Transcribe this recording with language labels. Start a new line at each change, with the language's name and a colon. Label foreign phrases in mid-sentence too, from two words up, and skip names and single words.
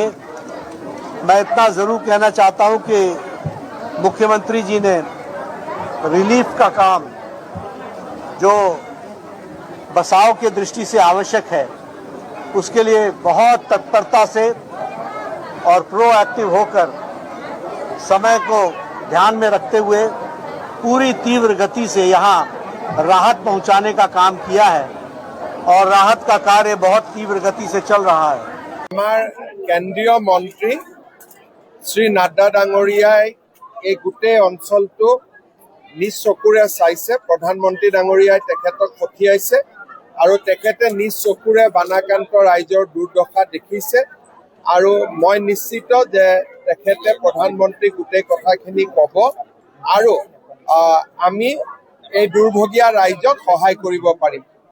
Hindi: मैं इतना ज़रूर कहना चाहता हूं कि मुख्यमंत्री जी ने रिलीफ का काम जो बचाव की दृष्टि से आवश्यक है उसके लिए बहुत तत्परता से और प्रोएक्टिव होकर समय को ध्यान में रखते हुए पूरी तीव्र गति से यहाँ राहत पहुँचाने का काम किया है और राहत का कार्य बहुत तीव्र गति से चल रहा है।
Assamese: আমাৰ কেন্দ্ৰীয় মন্ত্ৰী শ্ৰী নাড্ডা ডাঙৰীয়াই এই গোটেই অঞ্চলটো নিজ চকুৰে চাইছে। প্ৰধানমন্ত্ৰী ডাঙৰীয়াই তেখেতক পঠিয়াইছে আৰু তেখেতে নিজ চকুৰে বানাক্ৰান্ত ৰাইজৰ দুৰ্দশা দেখিছে আৰু মই নিশ্চিত যে তেখেতে প্ৰধানমন্ত্ৰীক গোটেই কথাখিনি ক'ব আৰু আমি এই দুৰ্ভগীয়া ৰাইজক সহায় কৰিব পাৰিম।